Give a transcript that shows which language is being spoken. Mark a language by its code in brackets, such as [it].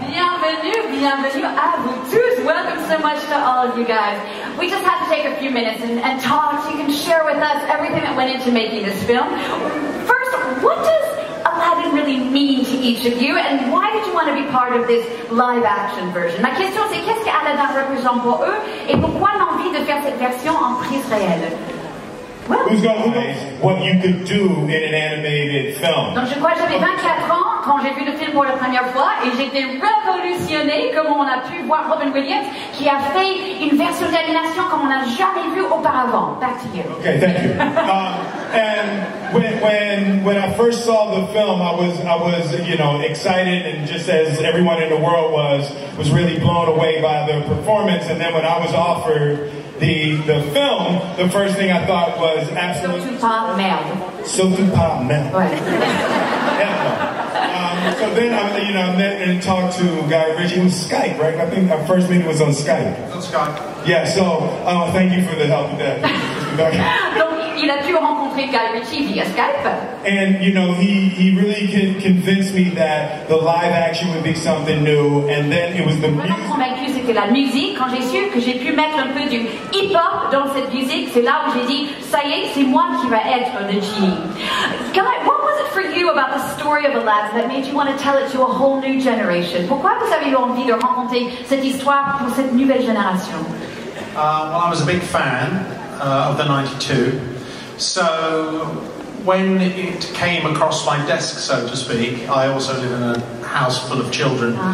[fr] Bienvenue à vous tous. [en] Welcome so much to all of you guys. We just had to take a few minutes and talk so you can share with us everything that went into making this film. First, what does Aladdin really mean to each of you, and why did you want to be part of this live action version? [fr] Ma question c'est qu'est-ce qu'Aladdin représente pour eux et pourquoi l'envie de faire cette version en prise réelle? [en] Who knows what you could do in an animated film? [fr] Donc je crois que j'avais 24 ans quand j'ai vu le film pour la première fois et j'étais révolutionnée comme on a pu voir Robin Williams qui a fait une version d'animation comme on n'a jamais vu auparavant. [en] Back to you. Okay, thank you. And when I first saw the film, I was excited, and just as everyone in the world was really blown away by the performance. And then when I was offered the film, the first thing I thought was absolutely [fr] Surtout pas merde. Surtout pas merde. Ouais. [en] So then I met and talked to Guy Ritchie. It was Skype, right? I think our first meeting was on Skype. On Skype. Yeah. So thank you for the help with that. [fr] Donc il a pu rencontrer Guy Ritchie via Skype. [en] And he really convinced me that the live action would be something new, and then it was the music. [fr] Vraiment convaincu, c'était la musique. Quand j'ai su que j'ai pu mettre un peu du hip-hop dans cette musique, c'est là où j'ai dit, ça y est, c'est moi qui va être le genie. [en] Guy, what was it for you about the story of Aladdin that made you want to tell it to a whole new generation? [fr] Pourquoi vous avez eu envie de raconter cette histoire pour cette nouvelle génération? [en] Well, I was a big fan of the 92. So when it came across my desk, so to speak, I also live in a house full of children.